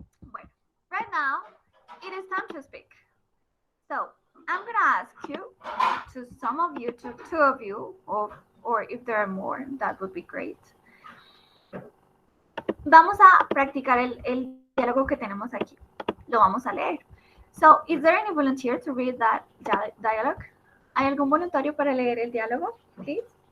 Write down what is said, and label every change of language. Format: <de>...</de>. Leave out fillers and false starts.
<en>Bueno, right now, it is time to speak. So, I'm going to ask you, to some of you, to two of you, or if there are more, that would be great.</en> <es>Vamos a practicar el diálogo que tenemos aquí. Lo vamos a leer.</es> <en>So, is there any volunteer to read that dialogue?</en> <es>¿Hay algún voluntario para leer el diálogo,</es> <en>please?</en>